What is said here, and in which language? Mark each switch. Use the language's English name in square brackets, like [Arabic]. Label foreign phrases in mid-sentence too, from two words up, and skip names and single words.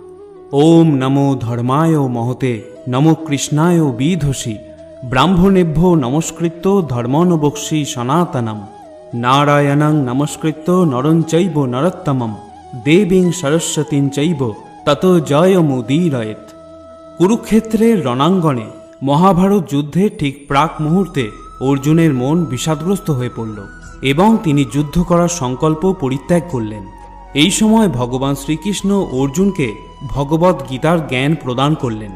[Sanskrit] ओम नमो धर्माय महते नमो कृष्णाय विधुषि ब्राह्मणेभ्यो नमस्कृत्य धर्मोऽनुवक्ष्यि सनातनम नारायणं नमस्कृत्य नरं चैव नरोत्तमं देवीं सरस्वतीं चैव ततो जयमुदीरयेत्। [Bangla] কুরুক্ষেত্রের রণাঙ্গনে মহাভারত যুদ্ধে ঠিক প্রাক মুহূর্তে অর্জুনের মন বিষাদগ্রস্ত হয়ে পড়ল এবং তিনি যুদ্ধ করার সংকল্প পরিত্যাগ করলেন। এই সময় ভগবান শ্রীকৃষ্ণ অর্জুনকে ভগবদ গীতার জ্ঞান প্রদান করলেন।